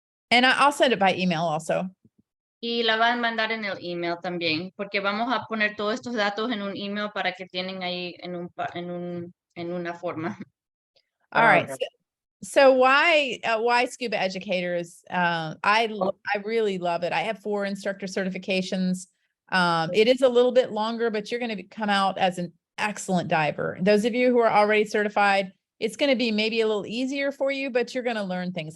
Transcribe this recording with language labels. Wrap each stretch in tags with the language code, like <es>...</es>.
<en>And I'll send it by email also.</en> <es>Y la van a mandar en el email también, porque vamos a poner todos estos datos en un email para que tienen ahí en una forma.</es> <en>All right. So why scuba educators? I really love it. I have 4 instructor certifications. It is a little bit longer, but you're going to come out as an excellent diver. Those of you who are already certified, it's going to be maybe a little easier for you, but you're going to learn things.</en>